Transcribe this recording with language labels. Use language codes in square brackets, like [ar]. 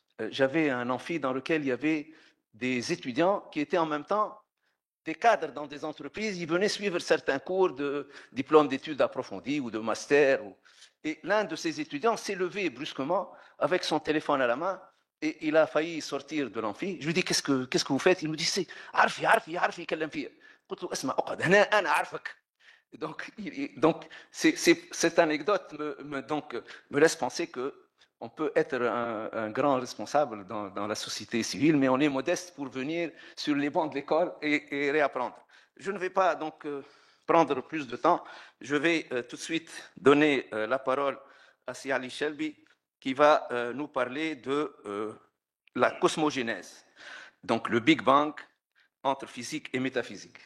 [fr] J'avais un amphi dans lequel il y avait des étudiants qui étaient en même temps des cadres dans des entreprises. Ils venaient suivre certains cours de diplôme d'études approfondies ou de master. Et l'un de ces étudiants s'est levé brusquement avec son téléphone à la main et il a failli sortir de l'amphi. Je lui dis qu'est-ce que vous faites? Il me dit c'est [ar] عارفي يكلم فيا. قلت له اسمع اقعد هنا انا عارفك. [fr] Donc cette anecdote me laisse penser que on peut être un grand responsable dans la société civile, mais on est modeste pour venir sur les bancs de l'école et réapprendre. Je ne vais pas donc prendre plus de temps. Je vais tout de suite donner la parole à Si Ali Shelby, qui va nous parler de la cosmogénèse, donc le Big Bang entre physique et métaphysique.